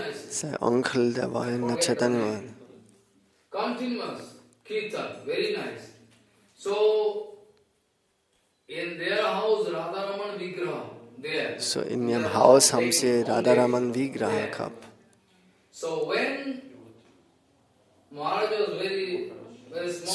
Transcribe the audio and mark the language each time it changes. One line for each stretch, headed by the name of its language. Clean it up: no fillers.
German: Sein Onkel, der war in der Chaitanya.
English: Continuous kirtan, very nice. So, in their house, Radharaman Vigraha, there.
German: So, in ihrem Haus haben sie Radharaman Vigraha gehabt.
English: So, when Maharaj was very small,